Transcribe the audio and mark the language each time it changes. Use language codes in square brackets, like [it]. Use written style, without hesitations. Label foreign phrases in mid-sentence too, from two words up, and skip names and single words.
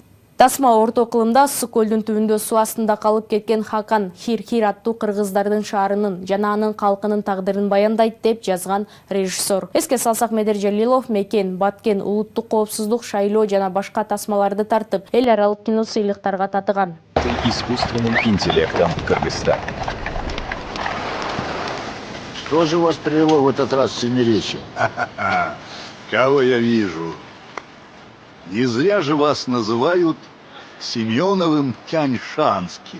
[ky] Тасма орто кылымда Ысык көлдүн түбүндө суу астында калып кеткен Хакан Хир аттуу кыргыздардын шаарынын жана анын калкынын тагдырын баяндайт деп жазган режиссер. Эске салсак, Медер Жалилов Мекен, Баткен, улуттук коопсуздук, Шайлоо жана башка тасмаларды тартып, эл аралык кино сыйлыктарга татыган. [ru] Искусственным интеллектом Кыргызстана. Что же вас привело в этот раз в Семиречье? Кого я вижу? Не зря же вас называют Семеновым Тяньшанским.